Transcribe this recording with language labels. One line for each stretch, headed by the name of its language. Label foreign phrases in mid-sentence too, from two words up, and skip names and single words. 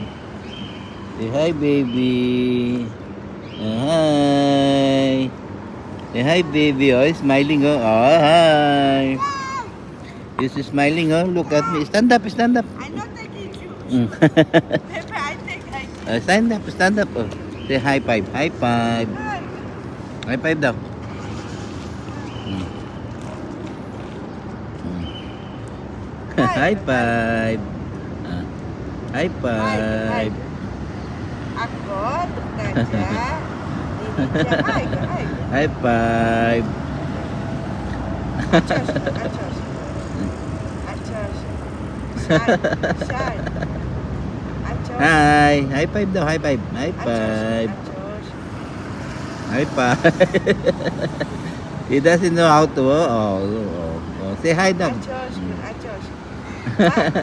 English: Say hi, baby. Hi. Say hi, baby. Oh, he's smiling. Oh, hi. He's smiling. Oh, look at me. Stand up. I'm not taking you. Pepe, I take. Stand up. Oh. Say high five. High five. High five daw. High five. High five.
Filipino: Ako, Tukadya. Hi.
English: High five. Achos. Shine. Achos. Hi. High five daw. High five. High five. Achos. High five. He doesn't know how to. Oh. Say hi daw. Achos.